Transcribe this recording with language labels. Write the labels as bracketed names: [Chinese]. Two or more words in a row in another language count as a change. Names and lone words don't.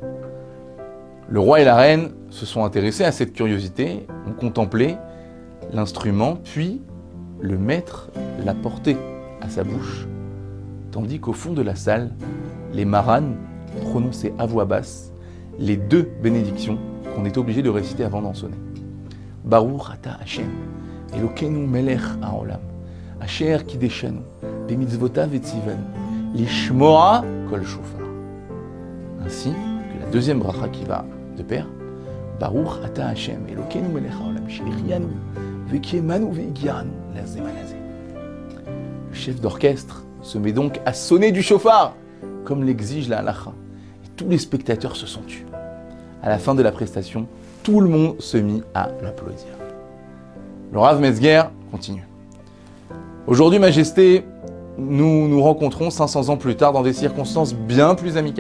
[French] Le roi et la reine se sont intéressés à cette curiosité, ont contemplé l'instrument, puis le maître l'a porté à sa bouche, tandis qu'au fond de la salle, les marans prononçaient à voix basse les deux bénédictions qu'on est obligé de réciter avant d'en sonner. [Hebrew] ברוך אתה השם, אלוקינו מלך העולם, אשר קדשנו, במצוותיו וציוונו, לשמוע קול שופר. [French] Ainsi que la deuxième bracha qui va de pair, [Hebrew] ברוך אתה השם, אלוקינו מלך העולם, שהחיינו, וקיימנו והגיענו, לזמן הזה. [French] Le chef d'orchestre se met donc à sonner du chauffard, comme l'exige la halacha, et tous les spectateurs se sont tus. À la fin de la prestation, tout le monde se mit à l'applaudir. Le Rav Metzger continue. Aujourd'hui, Majesté, nous nous rencontrons 500 ans plus tard dans des circonstances bien plus amicales.